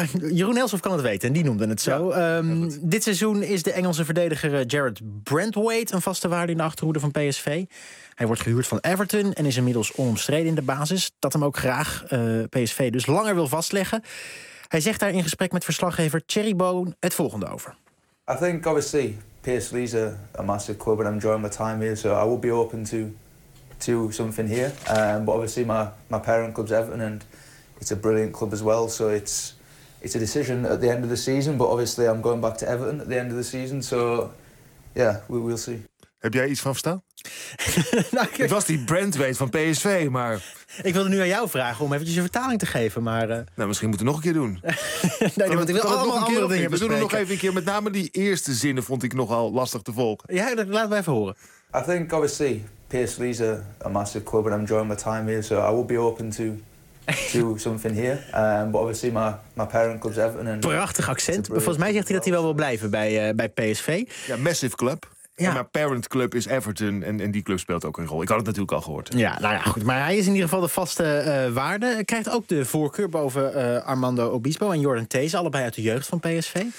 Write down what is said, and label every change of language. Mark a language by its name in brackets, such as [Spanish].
[Dutch] Jeroen Elsoff kan het weten en die noemde het zo. Ja, dit seizoen is de Engelse verdediger Jared Brandwaite een vaste waarde in de achterhoede van PSV. Hij wordt gehuurd van Everton en is inmiddels onomstreden in de basis. Dat hem ook graag PSV dus langer wil vastleggen. Hij zegt daar in gesprek met verslaggever Thierry Boon het volgende over. [English] I think obviously PSV is a massive club and I'm enjoying my time here, so I will be open to something here, but obviously my parent club's Everton and it's a brilliant club as well, so it's a decision at the end of the season, but obviously I'm going back to Everton at the end of the season, so yeah, we'll see. [Dutch] Heb jij iets van verstaan? Het was die Brandwaite van PSV, maar... Ik wilde nu aan jou vragen om eventjes een vertaling te geven, maar... Nou, misschien moeten we het nog een keer doen. Nee, want ik wil allemaal andere dingen bespreken. We doen het nog even een keer, met name die eerste zinnen vond ik nogal lastig te volgen. Ja, dat laten we even horen. [English] I think, obviously, PSV is a massive club and I'm enjoying my time here, so I will be open to something here. But obviously, my parent club's Everton. And [Dutch] prachtig accent. Volgens mij zegt hij dat hij wel wil blijven bij PSV. Ja, massive club. Ja. Maar parent club is Everton en die club speelt ook een rol. Ik had het natuurlijk al gehoord. Ja, nou ja, goed. Maar hij is in ieder geval de vaste waarde. Hij krijgt ook de voorkeur boven Armando Obispo en Jordan Theze, allebei uit de jeugd van PSV.